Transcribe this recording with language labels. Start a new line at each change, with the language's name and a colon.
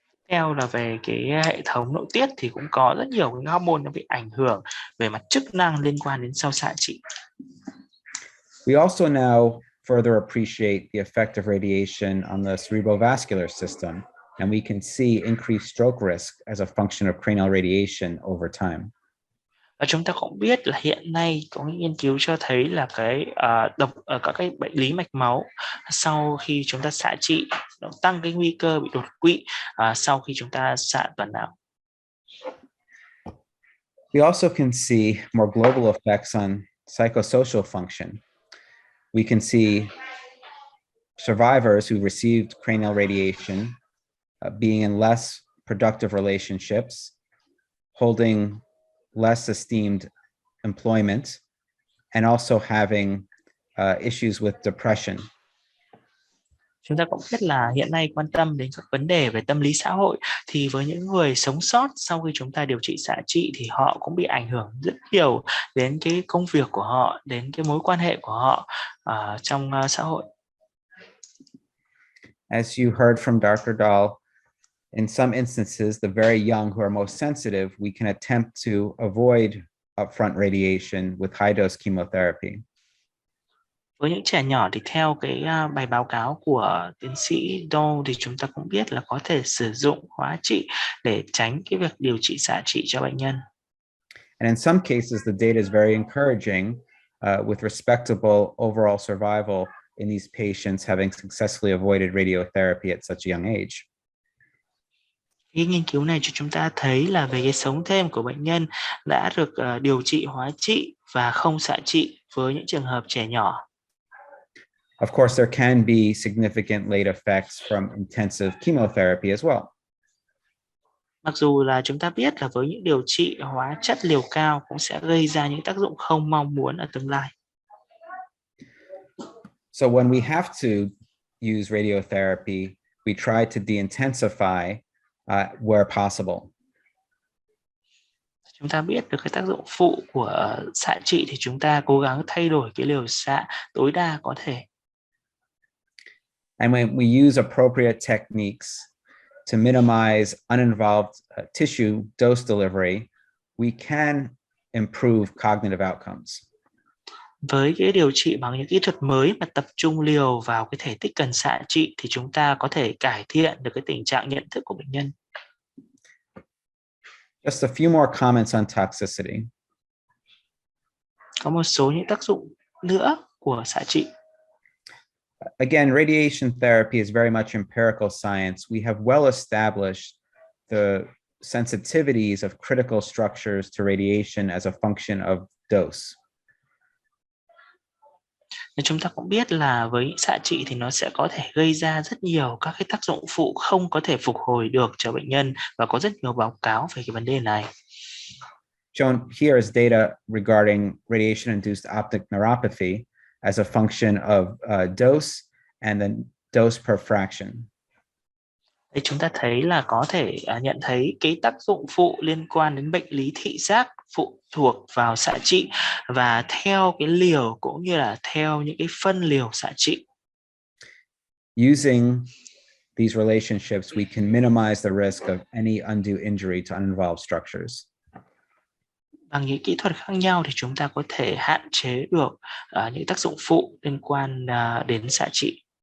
Vietnamese: Theo là về cái hệ thống nội tiết thì cũng có rất nhiều cái hormone nó bị ảnh hưởng về mặt chức năng liên quan đến sau xạ trị.
English: We also now further appreciate the effect of radiation on the cerebrovascular system, and we can see increased stroke risk as a function of cranial radiation over time.
Vietnamese: Và chúng ta cũng biết là hiện nay có những nghiên cứu cho thấy là cái các cái bệnh lý mạch máu sau khi chúng ta xạ trị nó tăng cái nguy cơ bị đột quỵ sau khi chúng ta xạ toàn não.
English: We also can see more global effects on psychosocial function. We can see survivors who received cranial radiation being in less productive relationships, holding less esteemed employment, and also having issues with depression.
Vietnamese: Chúng ta cũng biết là hiện nay quan tâm đến các vấn đề về tâm lý xã hội thì với những người sống sót sau khi chúng ta điều trị xạ trị thì họ cũng bị ảnh hưởng rất nhiều đến cái công việc của họ, đến cái mối quan hệ của họ trong xã hội.
English: As you heard from Dr. Dahl, in some instances, the very young who are most sensitive, we can attempt to avoid upfront radiation with high dose chemotherapy.
Vietnamese: Với những trẻ nhỏ thì theo cái bài báo cáo của tiến sĩ Doe thì chúng ta cũng biết là có thể sử dụng hóa trị để tránh cái việc điều trị xạ trị cho bệnh nhân.
English: And in some cases, the data is very encouraging with respectable overall survival in these patients having successfully avoided radiotherapy at such a young age.
Vietnamese: Cái nghiên cứu này cho chúng ta thấy là về cái sống thêm của bệnh nhân đã được điều trị hóa trị và không xạ trị với những trường hợp trẻ nhỏ.
English: Of course, there can be significant late effects from intensive chemotherapy as well.
Vietnamese: Mặc dù là chúng ta biết là với những điều trị hóa chất liều cao cũng sẽ gây ra những tác dụng không mong muốn ở tương lai.
English: So when we have to use radiotherapy, we try to de-intensify where possible.
Vietnamese: Chúng ta biết được cái tác dụng phụ của xạ trị thì chúng ta cố gắng thay đổi cái liều xạ tối đa có thể.
English: And when we use appropriate techniques to minimize uninvolved tissue dose delivery, we can improve cognitive outcomes.
Vietnamese: Với cái điều trị bằng những kỹ thuật mới mà tập trung liều vào cái thể tích cần xạ trị thì chúng ta có thể cải thiện được cái tình trạng nhận thức của bệnh nhân.
English: Just a few more comments on toxicity.
Vietnamese: Có một số những tác dụng nữa của xạ trị.
English: Again, radiation therapy is very much empirical science. We have well established the sensitivities of critical structures to radiation as a function of dose.
Vietnamese: Chúng ta cũng biết là với xạ trị thì nó sẽ có thể gây ra rất nhiều các cái tác dụng phụ không có thể phục hồi được cho bệnh nhân và có rất nhiều báo cáo về cái vấn đề này.
English: Shown here is data regarding radiation-induced optic neuropathy as a function of dose and then dose per fraction.
Vietnamese: Đây chúng ta thấy là có thể nhận thấy cái tác dụng phụ liên quan đến bệnh lý thị giác phụ thuộc vào xạ trị và theo cái liều cũng như là theo những cái phân liều xạ trị.
English: Using these relationships, we can minimize the risk of any undue injury to uninvolved structures.
Vietnamese: Bằng những kỹ thuật khác nhau thì chúng ta có thể hạn chế được những tác dụng phụ liên quan đến xạ trị.